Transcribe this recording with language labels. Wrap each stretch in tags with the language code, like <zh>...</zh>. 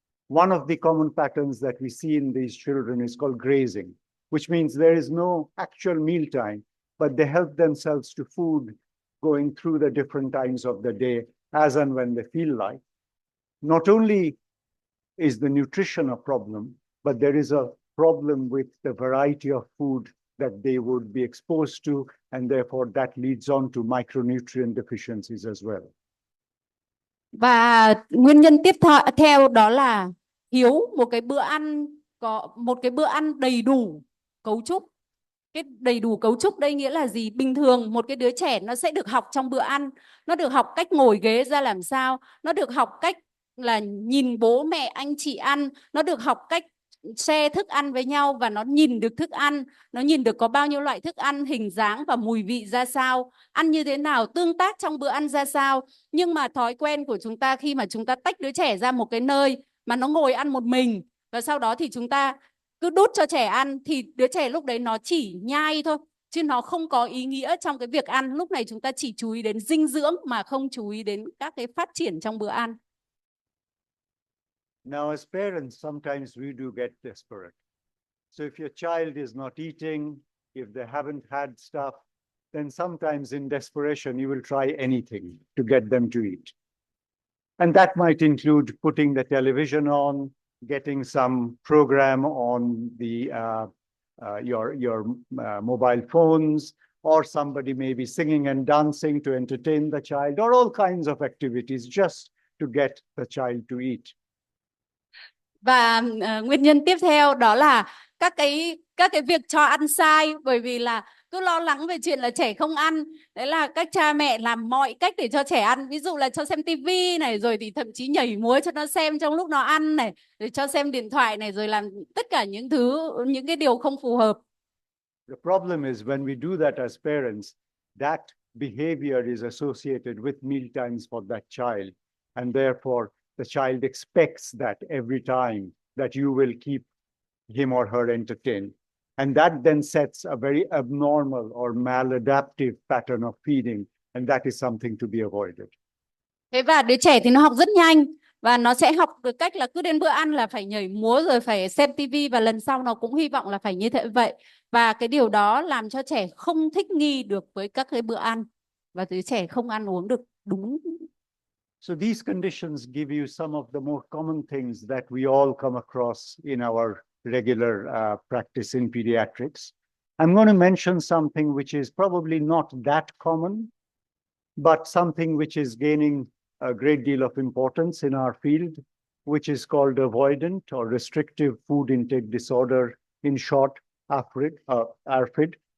<en>One of the common patterns that we see in these children is called grazing, which means there is no actual mealtime, but they help themselves to food going through the different times of the day as and when they feel like. Not only is the nutrition a problem, but there is a problem with the variety of food that they would be exposed to, and therefore that leads on to micronutrient deficiencies as well.</en> <vi>Và nguyên nhân tiếp theo đó là thiếu một cái bữa ăn, có một cái bữa ăn đầy đủ cấu trúc. Cái đầy đủ cấu trúc đây nghĩa là gì? Bình thường một cái đứa trẻ nó sẽ được học trong bữa ăn, nó được học cách ngồi ghế ra làm sao, nó được học cách là nhìn bố mẹ anh chị ăn, nó được học cách share thức ăn với nhau, và nó nhìn được thức ăn, nó nhìn được có bao nhiêu loại thức ăn, hình dáng và mùi vị ra sao, ăn như thế nào, tương tác trong bữa ăn ra sao. Nhưng mà thói quen của chúng ta khi mà chúng ta tách đứa trẻ ra một cái nơi mà nó ngồi ăn một mình, và sau đó thì chúng ta cứ đút cho trẻ ăn, thì đứa trẻ lúc đấy nó chỉ nhai thôi, chứ nó không có ý nghĩa trong cái việc ăn. Lúc này chúng ta chỉ chú ý đến dinh dưỡng mà không chú ý đến các cái phát triển trong bữa ăn.</vi> <en>Now, as parents, sometimes we do get desperate. So if your child is not eating, if they haven't had stuff, then sometimes in desperation, you will try anything to get them to eat. And that might include putting the television on, getting some program on the your mobile phones, or somebody maybe singing and dancing to entertain the child, or all kinds of activities just to get the child to eat.</en> <vi>Và nguyên nhân tiếp theo đó là các cái việc cho ăn sai, bởi vì là cứ lo lắng về chuyện là trẻ không ăn. Đấy là các cha mẹ làm mọi cách để cho trẻ ăn. Ví dụ là cho xem tivi này, rồi thì thậm chí nhảy múa cho nó xem trong lúc nó ăn này, rồi cho xem điện thoại này, rồi làm tất cả những cái điều không phù hợp.</vi> <en>The problem is when we do that as parents, that behavior is associated with meal times for that child, and therefore the child expects that every time that you will keep him or her entertained. And that then sets a very abnormal or maladaptive pattern of feeding, and that is something to be avoided.</en> <vi>Thế và đứa trẻ thì nó học rất nhanh, và nó sẽ học được cách là cứ đến bữa ăn là phải nhảy múa rồi phải xem tivi, và lần sau nó cũng hy vọng là phải như thế vậy. Và cái điều đó làm cho trẻ không thích nghi được với các cái bữa ăn, và đứa trẻ không ăn uống được đúng.</vi> <en>So these conditions give you some of the more common things that we all come across in our regular practice in pediatrics. I'm going to mention something which is probably not that common, but something which is gaining a great deal of importance in our field, which is called avoidant or restrictive food intake disorder, in short, ARFID.</en>